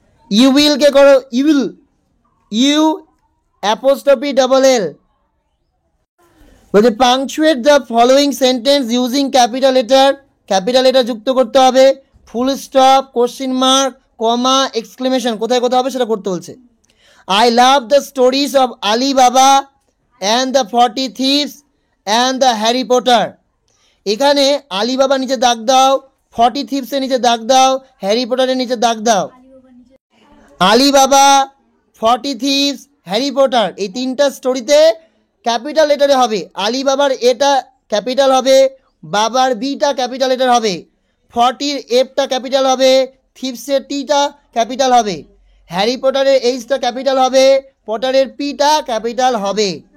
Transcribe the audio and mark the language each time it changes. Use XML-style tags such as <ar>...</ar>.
<bn>You উইলকে করো ইউল, you apostrophe LL। বলছে punctuate the following sentence using capital letter যুক্ত করতে হবে। ফুল স্টপ, কোশ্চেন মার্ক, কমা, এক্সক্লেমেশন কোথায় কোথায় হবে সেটা করতে বলছে।</bn> <en>I love the stories of Ali Baba and the 40 Thieves and the Harry Potter.</en> <bn>এখানে আলি বাবা নিচে দাগ দাও, 40 Thieves-এর নিচে দাগ দাও, হ্যারি পটারের নিচে দাগ দাও। আলি বাবা, 40 Thieves, হ্যারি পটার এই তিনটা স্টোরিতে ক্যাপিটাল লেটারে হবে। আলি বাবার এটা ক্যাপিটাল হবে, বাবার বিটা ক্যাপিটাল লেটার হবে, 40-র এফটা ক্যাপিটাল হবে, থিপসের টিটা ক্যাপিটাল হবে, হ্যারি পটারের এইচটা ক্যাপিটাল হবে, পটারের পিটা ক্যাপিটাল হবে।</bn>